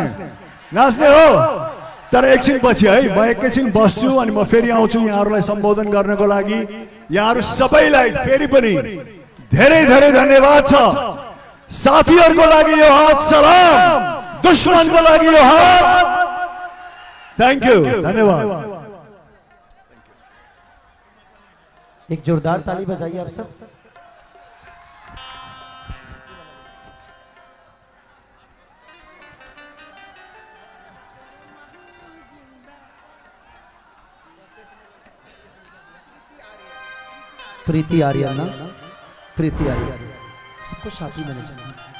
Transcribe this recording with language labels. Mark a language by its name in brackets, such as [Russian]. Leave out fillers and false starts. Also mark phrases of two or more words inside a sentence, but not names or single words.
[Nepali] नाच्ने हो, तर एकछिन पछि है, म एकैछिन बस्छु अनि म फेरि आउँछु यहाँहरूलाई सम्बोधन गर्नको लागि। यहाँहरू सबैलाई फेरि पनि धेरै धेरै धन्यवाद छ। साथीहरूको लागि यो हात सलाम, दुश्मनको लागि यो हात [English] thank you, [Nepali] धन्यवाद। [Hindi] एक जोरदार ताली बजाइए आप सब। प्रीति आर्यन ना, प्रीति आर्यन सबको साथी मैंने समझा।